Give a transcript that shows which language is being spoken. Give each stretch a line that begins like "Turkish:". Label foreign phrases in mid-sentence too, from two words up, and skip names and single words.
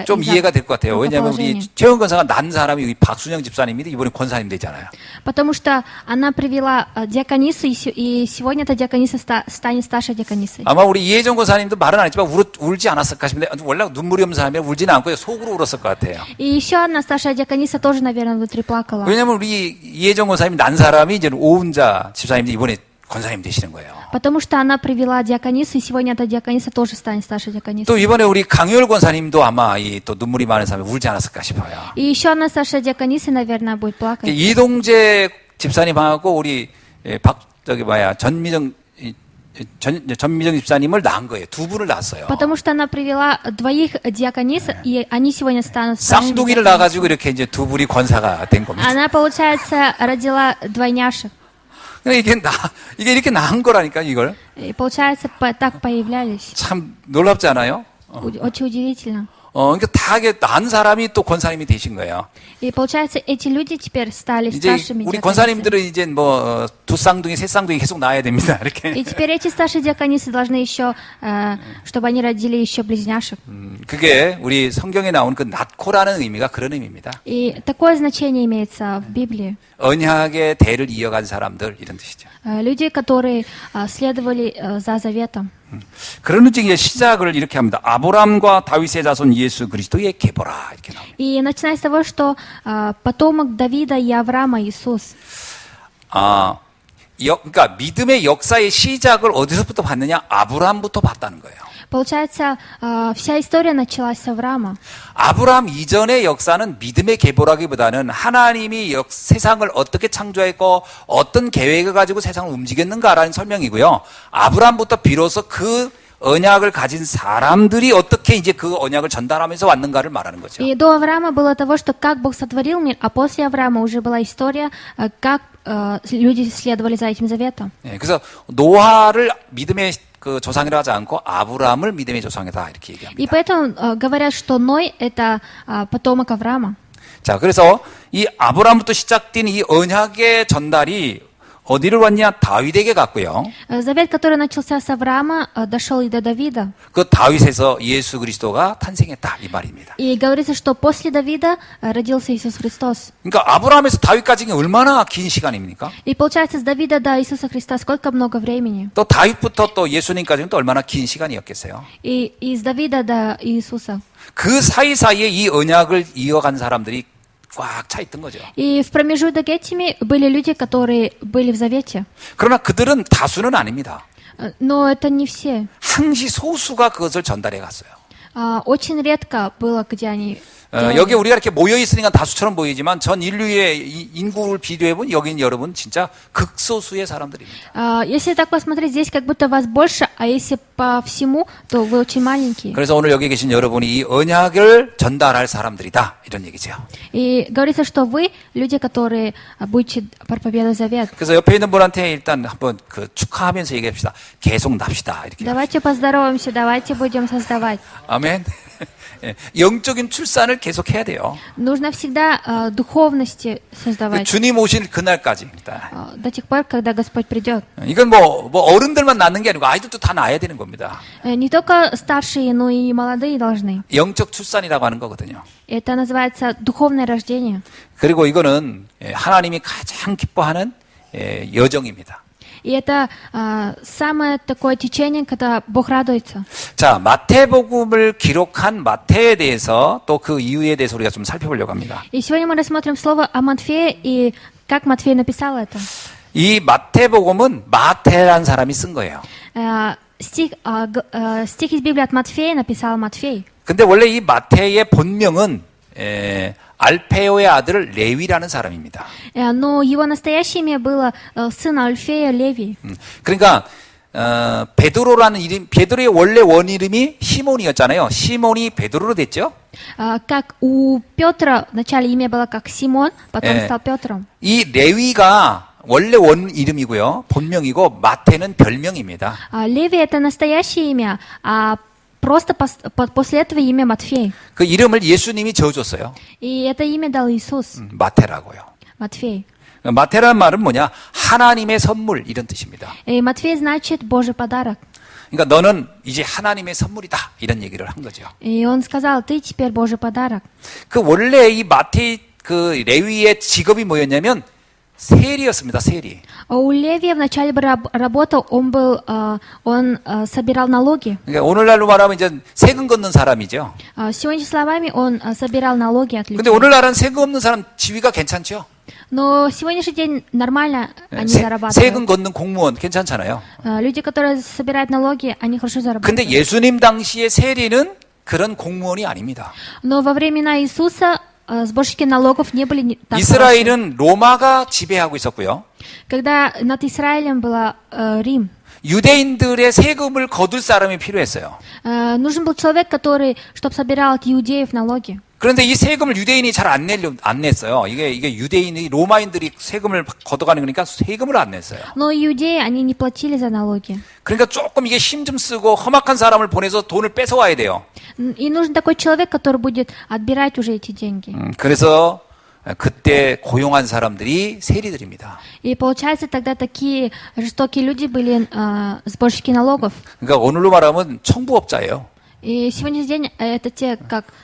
Korean: 좀
Russian: из-за
Korean: 이해가 될 것 같아요. 왜냐하면 우리
Russian: рукоположения.
Korean: 최영인 권사가 난 사람이 우리 박순영 집사님인데 이번에 권사님 되잖아요.
Russian: Потому что она привела диаконису, и сегодня эта диакониса станет старшей диаконисой.
Korean: 아마 우리 이혜정 권사님도 말은 안 했지만 울지 않았을까 싶은데 원래 눈물이 없는 사람이 울지는 않고 속으로 울었을 것 같아요.
Russian: И еще одна старшая диакониса тоже, наверное, внутри плакала.
Korean: 왜냐하면 우리 이혜정 권사님이 난 사람이 이제 오은자 집사님인데 이번에 권사님 되시는 거예요.
Russian: Потому что она привела диаконису, и сегодня эта диакониса тоже станет старшей диаконисой.
Korean: 또 이번에 우리 강효열 권사님도 아마 이 또 눈물이 많은 사람이 울지 않았을까 싶어요.
Russian: И еще одна старшая диакониса, наверное, будет плакать.
Korean: 이동재 집사님하고 우리 전미정 집사님을 낳은 거예요. 두 분을 낳았어요.
Russian: Потому что она привела двоих диаконис, и они сегодня станут старшими
Korean: 쌍둥이를
Russian: диаконисами.
Korean: 낳아가지고 이렇게 이제 두 분이 권사가 된 겁니다.
Russian: Она, получается, родила двойняшек.
Korean: 이게 이렇게 낳은 거라니까 이걸.
Russian: И, получается, так появлялись.
Korean: 참 놀랍지 않아요?
Russian: Очень удивительно.
Korean: 그러니까 다 이게 낳은 사람이 또 권사님이 되신 거예요.
Russian: И, получается, эти люди теперь стали
Korean: 이제
Russian: старшими
Korean: 우리
Russian: диаконисами.
Korean: 권사님들은 이제 뭐 두 쌍둥이, 세 쌍둥이 계속 낳아야 됩니다. 이렇게.
Russian: И теперь эти старшие диаконисы должны еще, чтобы они родили еще близняшек.
Korean: 그게 우리 성경에 나온 그 낳고라는 의미가 그런 의미입니다.
Russian: И такое значение имеется в Библии.
Korean: 언약의 대를 이어간 사람들 이런 뜻이죠.
Russian: Люди, которые следовали за заветом.
Korean: 그런 의지의 시작을 이렇게 합니다. 아브람과 다윗의 자손 예수 그리스도의 계보라 이렇게 나옵니다.
Russian: И начиная с того, что потомок Давида и Авраама Иисус.
Korean: 그러니까 믿음의 역사의 시작을 어디서부터 봤느냐? 아브람부터 봤다는 거예요.
Russian: Получается, вся история началась с Авраама.
Korean: 아브람 이전의 역사는 믿음의 계보라기보다는 하나님이 세상을 어떻게 창조했고 어떤 계획을 가지고 세상을 움직였는가라는 설명이고요. 아브람부터 비로소 그 언약을 가진 사람들이 어떻게 이제 그 언약을 전달하면서 왔는가를 말하는 거죠.
Russian: И до Авраама было того, что как Бог сотворил мир, а после Авраама уже была история, как люди следовали за этим заветом.
Korean: 그래서 노아를 믿음의 그 조상이라 하지 않고 아브람을 믿음의 조상이다 이렇게
Russian: И
Korean: 얘기합니다.
Russian: поэтому говорят, что Ной — это потомок Авраама.
Korean: 자, 그래서 이 아브람부터 시작된 이 언약의 전달이 어디를 왔냐? 다윗에게 갔고요.
Russian: Завет, который начался с Авраама, дошел и до Давида.
Korean: 그 다윗에서 예수 그리스도가 탄생했다 이 말입니다.
Russian: И говорится, что после Давида родился Иисус Христос.
Korean: 그러니까 아브라함에서 다윗까지 얼마나 긴 시간입니까?
Russian: И получается, с Давида до Иисуса Христа сколько много времени.
Korean: 또 다윗부터 또 예수님까지는 또 얼마나 긴 시간이었겠어요?
Russian: И с Давида до Иисуса.
Korean: 그 사이사이에 이 언약을 이어간 사람들이 꽉 차 있던 거죠.
Russian: И в промежуток этими были люди, которые были в завете.
Korean: 그러나 그들은 다수는 아닙니다.
Russian: Но это не все.
Korean: 항시 소수가 그것을 전달해 갔어요.
Russian: Очень редко было, где они...
Korean: 여기 우리가 이렇게 모여 있으니까 다수처럼 보이지만 전 인류의 인구를 비교해보면 여기는 여러분 진짜 극소수의 사람들입니다.
Russian: Если так посмотреть, здесь как будто вас больше, а если по всему, то вы очень маленькие.
Korean: 그래서 오늘 여기 계신 여러분이 이 언약을 전달할 사람들이다 이런 얘기죠.
Russian: И говорится, что вы люди, которые будете проповедовать завет.
Korean: 그래서 옆에 있는 분한테 일단 한번 그 축하하면서 얘기합시다. 계속 납시다 이렇게.
Russian: Давайте поздороваемся, давайте будем создавать.
Korean: 아멘. 영적인 출산을 계속 해야 돼요.
Russian: Нужно всегда духовности
Korean: 그
Russian: создавать
Korean: 주님 오실 그날까지.
Russian: до тех пор, когда Господь придет.
Korean: 이건 뭐 어른들만 낳는 게 아니고 아이들도 다 낳아야 되는 겁니다.
Russian: Не только старшие, но и молодые должны.
Korean: 영적 출산이라고 하는 거거든요.
Russian: Это называется духовное рождение.
Korean: 그리고 이거는 하나님이 가장 기뻐하는 여정입니다.
Russian: И это самое такое течение, когда Бог радуется.
Korean: 자, 마태복음을 기록한 마태에 대해서 또 그 이유에 대해서 우리가 좀 살펴보려고 합니다.
Russian: И сегодня мы рассмотрим слово о Матфее и как Матфей написал это.
Korean: 이 마태복음은 마태라는 사람이 쓴 거예요.
Russian: Стих из Библии от Матфея написал Матфей.
Korean: 근데 원래 이 마태의 본명은 알페오의 아들 레위라는 사람입니다.
Russian: Но его настоящее имя было сын Альфея Левий.
Korean: 그러니까 베드로라는 이름, 베드로의 원래 원 이름이 시몬이었잖아요. 시몬이 베드로로 됐죠.
Russian: Как у Петра вначале имя было как Симон, потом стал Петром.
Korean: 이 레위가 원래 원 이름이고요. 본명이고 마태는 별명입니다.
Russian: Левий это настоящее имя, а просто после этого имя Матфей.
Korean: 그 이름을 예수님이 지어줬어요.
Russian: И это имя дал Иисус.
Korean: 마태라고요.
Russian: Матфей.
Korean: 마태라는 말은 뭐냐? 하나님의 선물 이런 뜻입니다.
Russian: И Матфей значит Божий подарок.
Korean: 그러니까 너는 이제 하나님의 선물이다 이런 얘기를 한 거죠.
Russian: И он сказал, ты теперь Божий подарок.
Korean: 그 원래 이 마태 그 레위의 직업이 뭐였냐면 세리였습니다. 세리.
Russian: У Левия вначале работал, он собирал налоги.
Korean: 그러니까 오늘날로 말하면 이제 세금 걷는 사람이죠.
Russian: Сегодня словами он собирал налоги от
Korean: 근데
Russian: людей.
Korean: 오늘날은 세금 없는 사람 지위가 괜찮죠?
Russian: Но сегодняшний день нормально они
Korean: 세금
Russian: зарабатывают.
Korean: 걷는 공무원 괜찮잖아요.
Russian: Люди, которые собирают налоги, они хорошо
Korean: 근데
Russian: зарабатывают.
Korean: 예수님 당시의 세리는 그런 공무원이 아닙니다.
Russian: Но во времена Иисуса сборщики налогов не были так хороши.
Korean: 이스라엘은 로마가 지배하고 있었고요.
Russian: Когда над Израилем был Рим,
Korean: 유대인들의 세금을 거둘 사람이 필요했어요.
Russian: нужен был человек, который, чтобы собирал от иудеев налоги.
Korean: 그런데 이 세금을 유대인이 잘 안 냈어요. 이게 유대인이 로마인들이 세금을 걷어가는 거니까 세금을 안 냈어요.
Russian: Но иудеи, они не платили за налоги.
Korean: 그러니까 조금 이게 힘 좀 쓰고 험악한 사람을 보내서 돈을 뺏어와야 돼요.
Russian: И нужен такой человек, который будет отбирать уже эти деньги.
Korean: 그래서 그때 고용한 사람들이 세리들입니다.
Russian: И получается, тогда такие жестокие люди были сборщики налогов.
Korean: 그러니까 오늘로 말하면 청부업자예요.
Russian: И сегодняшний день это те, как